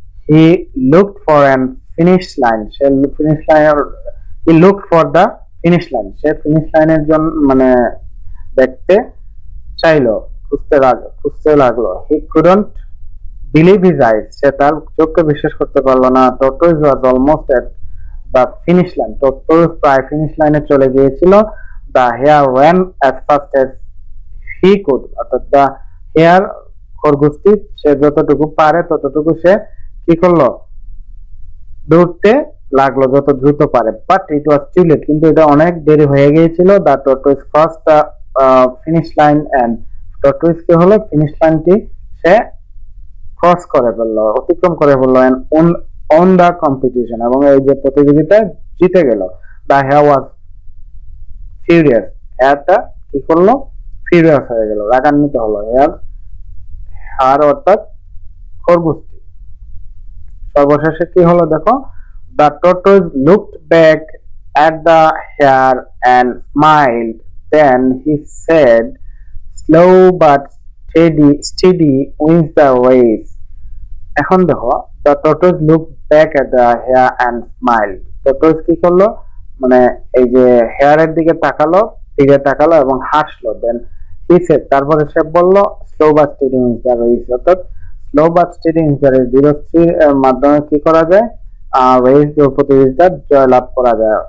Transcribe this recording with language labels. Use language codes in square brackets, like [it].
[en] he looked for an finish line, [bn] say finish line [en] he looked for the finish line, [bn] say finish লাইনের জন্য মানে দেখতে চাইলো, খুঁজতে লাগলো। [en] he couldn't believe his eyes, [bn] সে তার চোখকে বিশ্বাস করতে পারলো না। [en] tortoise was almost at the finish line, tortoise [bn] প্রায় ফিনিশ লাইনে চলে গিয়েছিল। [en] the hare ran as fast as he could, [bn] অর্থাৎ the hare খরগোশটি সে যতটুকু পারে ততটুকু সে কি করলো, দৌড়তে লাগলো যত দ্রুত পারে। [en] but it was too late, [bn] কিন্তু এটা অনেক দেরি হয়ে গিয়েছিল। [en] the tortoise crossed the finish line and tortoise [bn] কি হলো, ফিনিশ লাইনটি সে ক্রস করে ফেললো, অতিক্রম করে ফেললো [en] and won the competition, [bn] এবং এই যে প্রতিযোগিতায় জিতে গেল। [en] the hare was furious, [bn] হেয়ারটা কি করলো, ফিউরিয়াস হয়ে গেল, রাগান্বিত হলো। হেয়ার অর্থাৎ খরগোশটি। সর্বশেষে কি হলো দেখো, [en] the tortoise looked back at the hare and smiled. Then he said, slow but steady wins the race. [bn] এখন দেখো, [en] the tortoise looked back at the hare and smiled. [bn] tortoise কি করলো, মানে এই যে হেয়ারের দিকে তাকালো এবং হাসলো। [en] then he said, [bn] তারপরে সে বলল, [en] slow but steady wins the race, [bn] অর্থাৎ [en] slow but steady wins the race, [bn] ধীর স্থির মাধ্যমে কি করা যায়, রেস প্রতিযোগিতা জয়লাভ করা যায়।